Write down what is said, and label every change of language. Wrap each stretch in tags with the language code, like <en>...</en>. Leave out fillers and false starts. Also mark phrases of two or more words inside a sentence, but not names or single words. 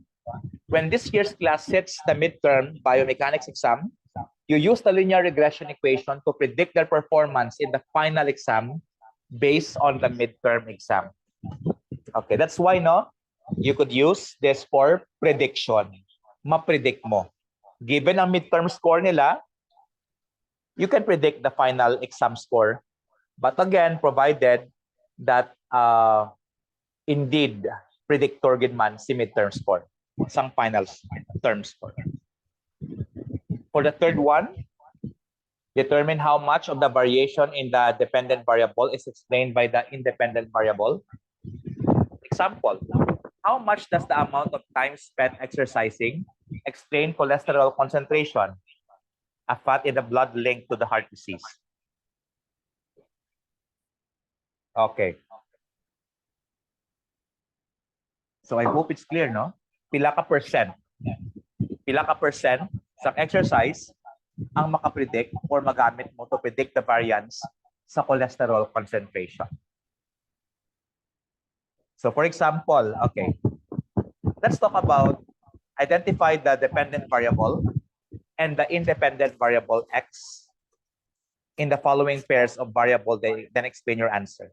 <en>When this year's class hits the midterm biomechanics exam, you use the linear regression equation to predict their performance in the final exam based on the midterm exam. Okay, that's why you could use this for prediction.</en> <hil>Ma-predict mo. Given ang</hil> <en>midterm score</en> <hil>nila,</hil> <en>you can predict the final exam score. But again, provided that indeed predictor</en> <hil>gid man si</hil> <en>midterm score, sang final term score. For the third one, determine how much of the variation in the dependent variable is explained by the independent variable. Example, how much does the amount of time spent exercising explain cholesterol concentration, a fat in the blood linked to the heart disease? Okay. So I hope it's clear, no?</en> <hil>Pila ka percent? Pila ka percent sa exercise ang makapredict or magamit mo</hil> <en>to predict the variance</en> <hil>sa</hil> <en>cholesterol concentration. So for example, okay, let's talk about identify the dependent variable and the independent variable x in the following pairs of variable, then explain your answer.</en>